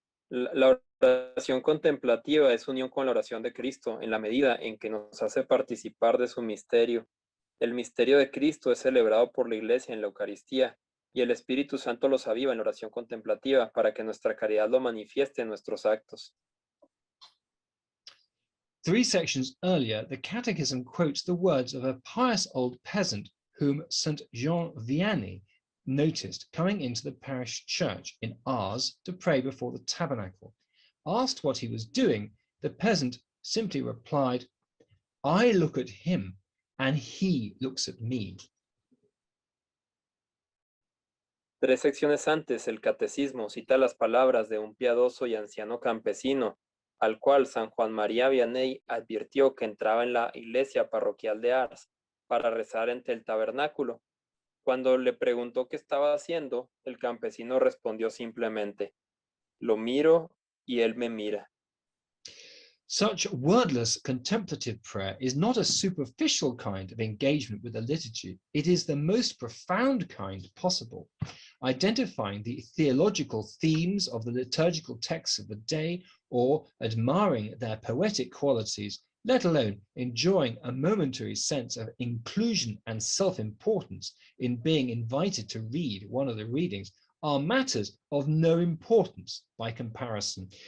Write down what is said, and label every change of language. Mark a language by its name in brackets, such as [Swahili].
[Spanish] La oración contemplativa es unión con la oración de Cristo en la medida en que nos hace participar de su misterio. El misterio de Cristo es celebrado por la Iglesia en la Eucaristía y el Espíritu Santo los aviva en la oración contemplativa para que nuestra caridad lo manifieste en nuestros actos. [English] 3 sections earlier, the Catechism quotes the words of a pious old peasant whom St. Jean Vianney noticed coming into the parish church in Ars to pray before the tabernacle. Asked what he was doing, the peasant simply replied, "I look at him and he looks at me." [Spanish] 3 secciones antes, el Catecismo cita las palabras de un piadoso y anciano campesino, al cual San Juan María Vianney advirtió que entraba en la iglesia parroquial de Ars para rezar ante el tabernáculo. Cuando le preguntó qué estaba haciendo, el campesino respondió simplemente, "Lo miro y él me mira." [English] Such wordless contemplative prayer is not a superficial kind of engagement with the liturgy. It is the most profound kind possible, identifying the theological themes of the liturgical texts of the day or admiring their poetic qualities, let alone enjoying a momentary sense of inclusion and self-importance in being invited to read one of the readings, are matters of no importance by comparison.